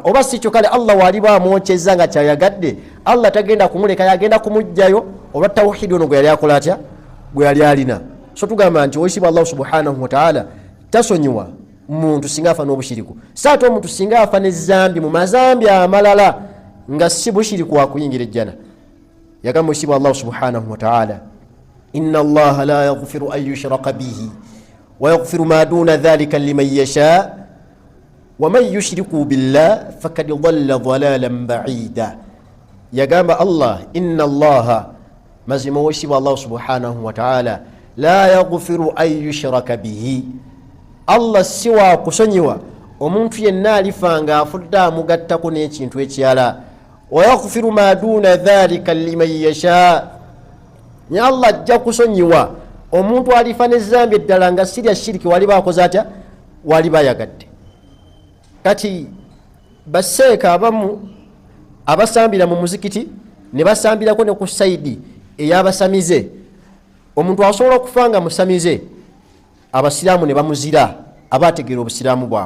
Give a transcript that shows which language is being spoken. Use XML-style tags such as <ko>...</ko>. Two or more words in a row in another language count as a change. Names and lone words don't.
<lg>Oba si kyo kale Allah waliba amwokyeza nga kyayagadde, Allah tagenda kumuleka, yagenda kumugjayo olwa tawhidi ono gwe yali akola atya gwe yali alina. So tugamba nti owekitiibwa Allah</lg> <ar>سبحانه وتعالى</ar> <lg>tasonyiwa muntu singa afa n'obushiriku, saate omuntu singa afa n'ezambi mu mazambi amalala nga si bushiriku wakuyingira ejjana. Yagamba owekitiibwa Allah</lg> <ar>سبحانه وتعالى إن الله لا يغفر أن يشرك به ويغفر ما دون ذلك لمن يشاء ومن يشرك بالله فقد ضل ضلالا بعيدا.</ar> <lg>Yagamba Allah,</lg> <ar>إن الله,</ar> <lg>mazima owekitiibwa Allah</lg> <ar>سبحانه وتعالى لا يغفر أن يشرك به,</ar> <lg>Allah siwa kusonyiwa omuntu yenna alifa nga afudde amugattako n'ekintu ekirala,</lg> <ar>ويغفر ما دون ذلك لمن يشاء,</ar> <lg>ne Allah ajja kusonyiwa omuntu alifa n'ezambi eddala nga sirya shiriki waliba akoze atya waliba ayagadde. Kati baseeka abamu abasambira mu muzikiti ne basambirako ne ku saidi ey'abasamize, omuntu asobola okufa nga musamize, abasiraamu ne bamuzira abategeera obusiraamu bwabwe.</lg>